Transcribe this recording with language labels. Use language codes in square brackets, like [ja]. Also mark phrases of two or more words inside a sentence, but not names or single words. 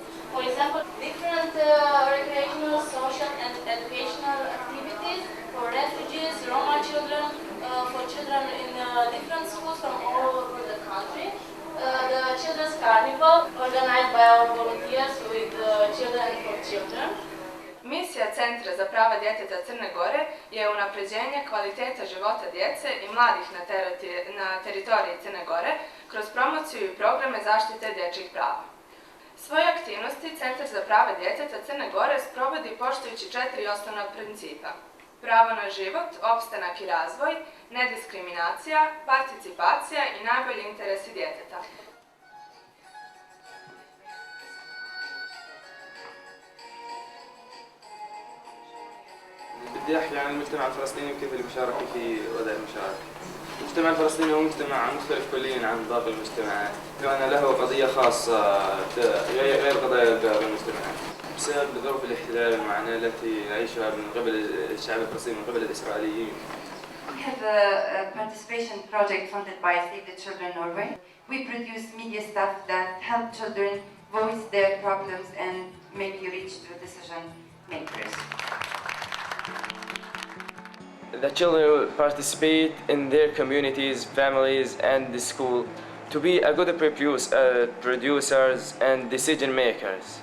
[en] For example, different recreational, social and educational activities for refugees, Roma children, for children in different schools from all over the country. The children Children's Carnival organized by our volunteers with Children for Children. [sr] Misija Centra za prava djeteta Crne Gore je unapređenje kvaliteta života djece i mladih na teritoriji Crne Gore kroz promociju i programe zaštite dječjih prava. Svoje aktivnosti Centar za prava djeteta Crne Gore sprovodi poštujući 4 osnovna principa: pravo na život, opstanak i razvoj, nediskriminacija, participacija i najbolji interesi djeteta. [ar] بدي أحكي عن المجتمع الفلسطيني وكيف المشاركة في وضع المشاركة. المجتمع الفلسطيني هو مجتمع مختلف كليا عن باقي المجتمعات، كمان له قضية خاصة غير قضايا باقي المجتمعات بسبب ظروف الاحتلال والمعاناة التي يعيشها من قبل الشعب الفلسطيني ومن قبل الإسرائيليين. [en] We have a participation project funded by Save the Children Norway. We produce media stuff that help children voice their problems and maybe reach to decision makers. The children will participate in their communities, families, and the school to be a good producers and decision makers.